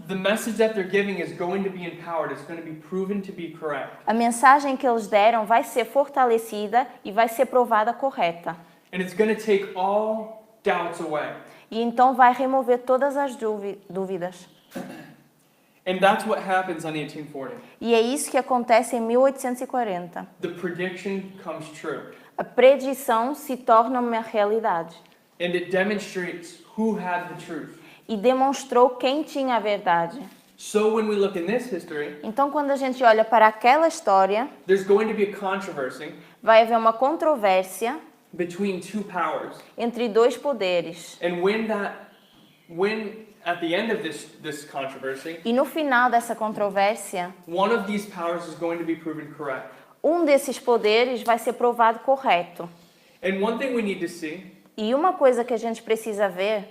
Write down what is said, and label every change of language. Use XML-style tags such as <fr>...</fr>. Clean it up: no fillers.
<en>the message that they're giving is going to be empowered. It's going to be proven to be correct.</en> <pt>a mensagem que eles deram vai ser fortalecida e vai ser provada correta.</pt> <en>And it's going to take all doubts away.</en> <pt>E então vai remover todas as dúvidas.</pt> <en>And that's what happens in 1840.</en> <pt>E é isso que acontece em 1840.</pt> <en>The prediction comes true.</en> <pt>A predição se torna uma realidade.</pt> <en>And it demonstrates who had the truth.</en> <pt>E demonstrou quem tinha a verdade.</pt> <en>So when we look in this history,</en> <pt>Então, quando a gente olha para aquela história,</pt> <en>there's going to be a controversy</en> <pt>vai haver uma controvérsia</pt> <en>between two powers.</en> <pt>entre dois poderes.</pt> <en>And when at the end of this controversy,</en> <pt>E no final dessa controvérsia,</pt> <en>one of these powers is going to be proven correct.</en> <pt>desses poderes vai ser provado correto.</pt> <en>And one thing we need to see</en> <pt>E uma coisa que a gente precisa ver</pt>